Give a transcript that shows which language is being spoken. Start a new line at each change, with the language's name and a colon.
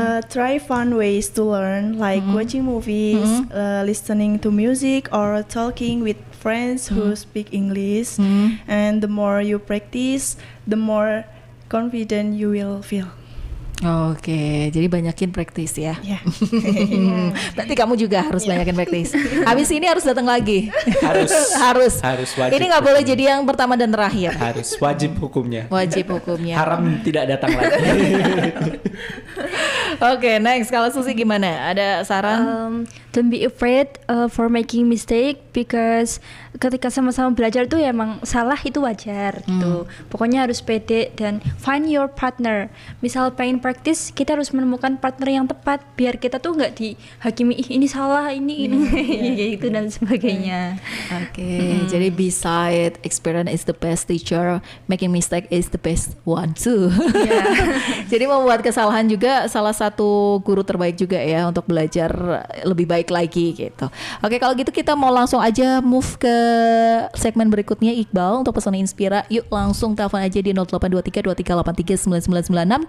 English: Try fun ways to learn, like watching movies, listening to music, or talking with friends who speak English. And the more you practice, the more confident you will feel.
Indonesian: Oke, jadi banyakin praktis ya.
English: Yeah.
Indonesian: Berarti kamu juga harus banyakin praktis. Habis ini harus datang lagi. Harus wajib. Ini nggak boleh jadi yang pertama dan terakhir. Harus wajib hukumnya. Wajib hukumnya. Haram tidak datang lagi. Oke, next, kalau Susi gimana? Ada saran?
English: Don't be afraid for making mistake, because
Indonesian: ketika sama-sama belajar tuh ya emang salah itu wajar gitu. Pokoknya harus pede dan
English: find your partner.
Indonesian: Misal pengen praktis, kita harus menemukan partner yang tepat biar kita tuh nggak dihakimi ini salah ini gitu dan sebagainya. Oke, jadi
English: beside experience is the best teacher, making mistake is the best one too.
Indonesian: Jadi membuat kesalahan juga salah satu guru terbaik juga ya untuk belajar lebih baik lagi gitu. Oke, kalau gitu kita mau langsung aja move ke segmen berikutnya Iqbal untuk Pesona Inspira. Yuk langsung telepon aja di 0823 2383 9996.